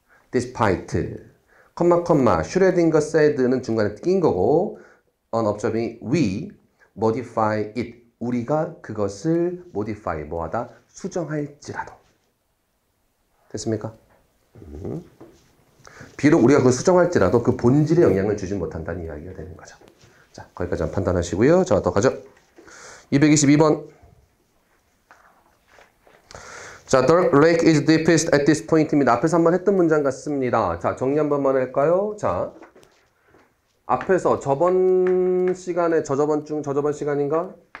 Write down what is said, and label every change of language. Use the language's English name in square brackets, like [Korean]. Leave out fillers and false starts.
[English] Despite, 슈레딩거 said는 [Korean] 중간에 낀 거고 [English] unobserving, we modify it, [Korean] 우리가 그것을 [English] modify, [Korean] 뭐하다? 수정할지라도. 됐습니까? 비록 우리가 그걸 수정할지라도 그 본질에 영향을 주지 못한다는 이야기가 되는 거죠. 자, 거기까지 한번 판단하시고요. 자, 더 가죠. 222번. [English] 자, the lake is deepest at this point입니다. [Korean] 앞에서 한번 했던 문장 같습니다. 자, 정리 한 번만 할까요? 자, 앞에서 저번 시간에, 저저번 시간인가?